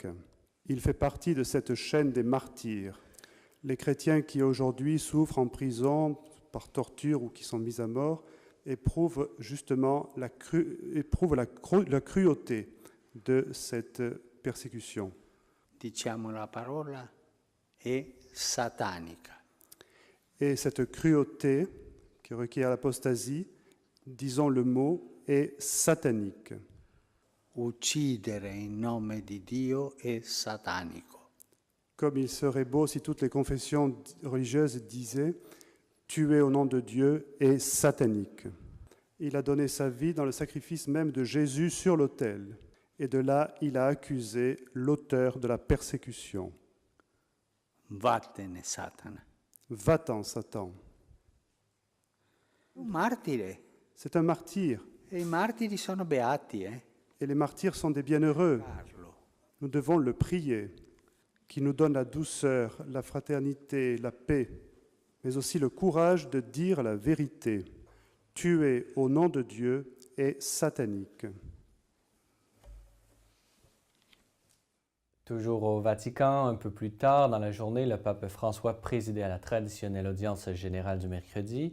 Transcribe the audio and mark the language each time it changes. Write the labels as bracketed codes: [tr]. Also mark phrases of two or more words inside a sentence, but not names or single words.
[fr] Il fait partie de cette chaîne des martyrs. Les chrétiens qui aujourd'hui souffrent en prison par torture ou qui sont mis à mort éprouvent justement la cruauté de cette persécution. [it] Diciamo la parola è satanica. [fr] Et cette cruauté qui requiert l'apostasie, disons le mot, est satanique. [it] Uccidere in nome di Dio è satanico. [fr] Comme il serait beau si toutes les confessions religieuses disaient « tuer au nom de Dieu est satanique ». Il a donné sa vie dans le sacrifice même de Jésus sur l'autel. Et de là, il a accusé l'auteur de la persécution. [it] Vattene, Satana. [fr] Va-t'en, Satan. [it] Un martire. [fr] C'est un martyr. [it] E i martiri sono beati, [fr] Et les martyrs sont des bienheureux. [it] Parlo. [fr] Nous devons le prier, qui nous donne la douceur, la fraternité, la paix, mais aussi le courage de dire la vérité. Tuer au nom de Dieu est satanique. Toujours au Vatican, un peu plus tard dans la journée, le pape François présidait à la traditionnelle audience générale du mercredi.